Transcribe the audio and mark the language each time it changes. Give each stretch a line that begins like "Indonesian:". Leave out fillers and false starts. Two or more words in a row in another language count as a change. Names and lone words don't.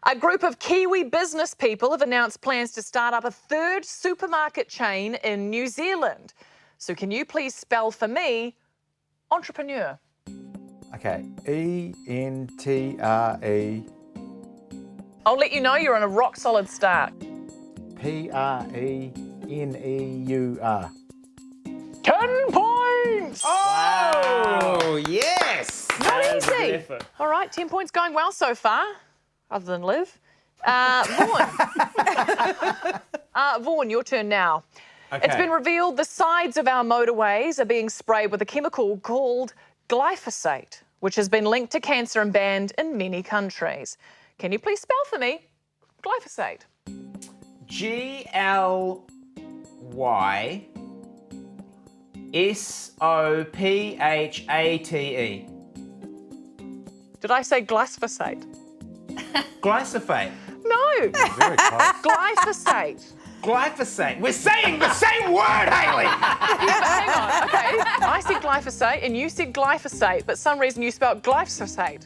English: A group of Kiwi business people have announced plans to start up a third supermarket chain in New Zealand. So can you please spell for me entrepreneur? Okay, E-N-T-R-E. I'll let you know you're on a rock solid start. P-R-E-N-E-U-R. 10 points! Oh, yes! Not easy. All right, 10 points going well so far, other than Liv. Vaughan. Vaughan, your turn now. Okay. It's been revealed the sides of our motorways are being sprayed with a chemical called glyphosate, which has been linked to cancer and banned in many countries. Can you please spell for me glyphosate? G-L-Y-S-O-P-H-A-T-E. Did I say glyphosate? Glyphosate. No. Very close. Glyphosate. Glyphosate. We're saying the same word, Hayley! Hang on, okay. I said glyphosate and you said glyphosate, but some reason you spelled glyphosate.